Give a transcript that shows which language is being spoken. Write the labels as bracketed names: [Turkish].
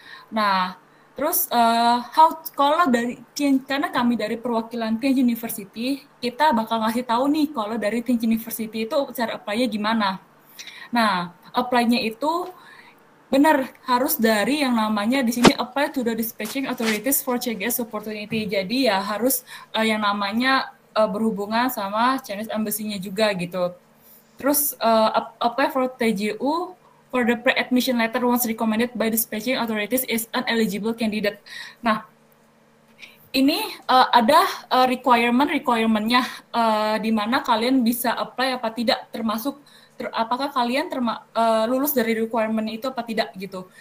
[Indonesian] Nah, terus kalau karena kami dari perwakilan Tianjin University, kita bakal ngasih tahu nih kalau dari Tianjin University itu cara apply-nya gimana. Nah, apply-nya itu benar harus dari yang namanya di sini [English] apply to the dispatching authorities for CGS opportunity. [Indonesian] Jadi ya harus yang namanya berhubungan sama Chinese Embassy-nya juga gitu. [English] Terus apply for TJU for the pre-admission letter once recommended by dispatching authorities is an eligible candidate. [Indonesian] Nah, ini ada requirement-nya di mana kalian bisa apply apa tidak, termasuk apakah kalian lulus dari requirement itu apa tidak gitu.